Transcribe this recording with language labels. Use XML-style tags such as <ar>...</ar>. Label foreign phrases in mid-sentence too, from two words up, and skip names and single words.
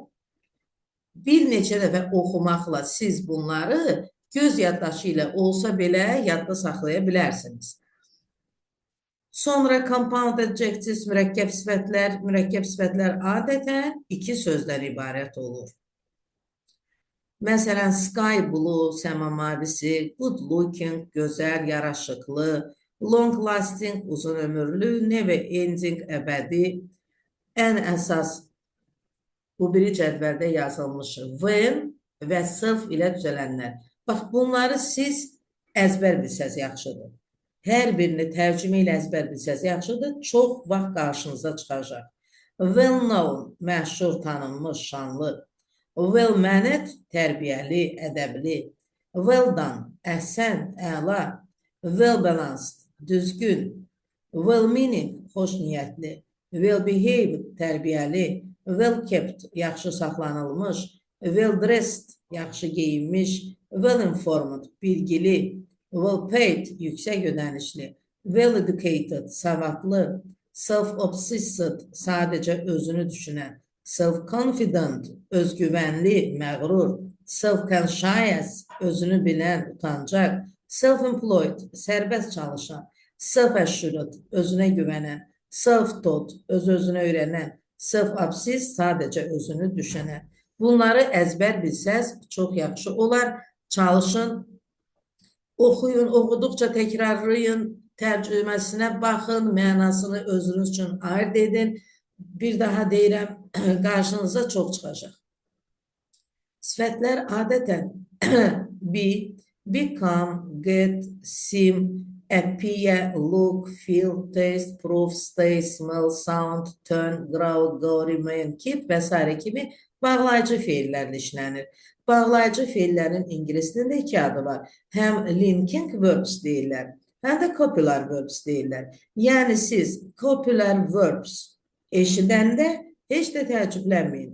<az>Bir neçə dəfə oxumaqla siz bunları göz yaddaşı ilə olsa belə yadda saxlaya bilərsiniz. Sonra</az> <en>compound adjectives,</en> <az>mürəkkəb sifətlər adətən iki sözdən ibarət olur. Məsələn,</az> <en>sky blue,</en> <az>səma mavisi,</az> <en>good looking,</en> <az>gözəl, yaraşıqlı,</az> <en>long lasting,</en> <az>uzun ömürlü,</az> <en>never ending,</en> <az>əbədi, ən əsas bu biri cədvəldə yazılmış when və self ilə düzələnlər. Bax, bunları siz əzbər bilsəz yaxşıdır. Hər birini tərcümə ilə əzbər bilsəz yaxşıdır, çox vaxt qarşınıza çıxacaq.</az> <en>Well known,</en> <az>məşhur, tanınmış, şanlı.</az> <en>Well mannered,</en> <az>tərbiyəli, ədəbli.</az> <en>Well done,</en> <az>əhsən, əla.</az> <en>Well balanced,</en> <az>düzgün.</az> <en>Well meaning,</en> <az>xoş niyyətli.</az> <en>Well behaved,</en> <az>tərbiyəli.</az> <en>Well kept,</en> <az>yaxşı saxlanılmış.</az> <en>Well dressed,</en> <az>yaxşı geyinmiş.</az> <en>Well informed,</en> <az>bilgili.</az> <en>Well paid,</en> <az>yüksək ödənişli.</az> <en>Well educated,</en> <az>savadlı. Self-obsessed, sadəcə özünü düşünən. Self-confident, özgüvənli, məğrur.</az> <en>Self-conscious,</en> <az>özünü bilən, utancaq. Self-employed, sərbəst çalışan. Self-assured, özünə güvənən.</az> <en>Self-taught,</en> <az>öz-özünə öyrənən. Self-obsessed, sadəcə özünü düşünən. Bunları əzbər bilsəz çox yaxşı olar. Çalışın, oxuyun, oxuduqca təkrarlayın, tərcüməsinə baxın, mənasını özünüz üçün ayırt edin. Bir daha deyirəm, qarşınıza çox çıxacaq. Sifətlər adətən</az> <en>be, become, get, seem, appear, look, feel, taste, prove, stay, smell, sound, turn, grow, go, remain, keep</en> <az>və s. kimi bağlayıcı feillərlə işlənir. Bağlayıcı feillərin ingilis dilində iki adı var. Həm</az> <en>linking verbs</en> <az>deyirlər, həm də</az> <en>copular verbs</en> <az>deyirlər. Yəni siz</az> <en>copular verbs</en> <az>eşidəndə heç də təəccüblənməyin.</az>